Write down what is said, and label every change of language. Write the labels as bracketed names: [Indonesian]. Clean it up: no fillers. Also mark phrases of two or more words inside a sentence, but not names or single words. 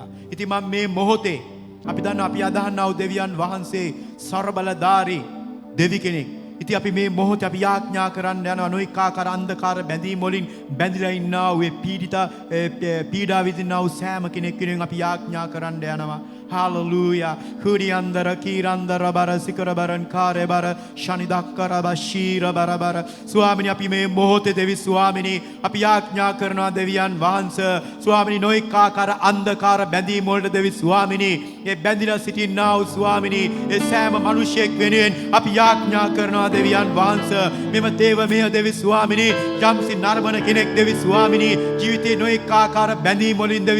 [Sinhala] ඉතින් මම මේ මොහොතේ අපි දන්නවා අපි අදහන්නව දෙවියන් වහන්සේ ਸਰබලධාරී දෙවි කෙනෙක්. ඉතින් අපි මේ මොහොතේ අපි යාඥා කරන්න යනවා නොඑක ආකාර අන්ධකාර බැඳීම් වලින් බැඳිලා ඉන්නා වූ පීඩා විඳිනා වූ සෑම කෙනෙක් වෙනුවෙන් අපි යාඥා කරන්න යනවා. Hallelujah. Huriandara kirandara bara sikara baran kare bara shanidakkara bashira bara bara. ස්වාමිනී අපි මේ මොහොතේ දෙවි ස්වාමිනී අපි යාඥා කරනවා දෙවියන් වහන්සේ ස්වාමිනී නොඑක ආකාර අන්ධකාර බැඳීම් වලට දෙවි ස්වාමිනී ඒ බැඳිලා සිටින්නා වූ ස්වාමිනී ඒ සෑම මිනිසෙක් වෙනුවෙන් අපි යාඥා කරනවා දෙවියන් වහන්සේ මෙම දේව මෙය දෙවි ස්වාමිනී යම්සි නරඹන කෙනෙක් දෙවි ස්වාමිනී ජීවිතේ නොඑක ආකාර බැඳීම් වලින් දෙවි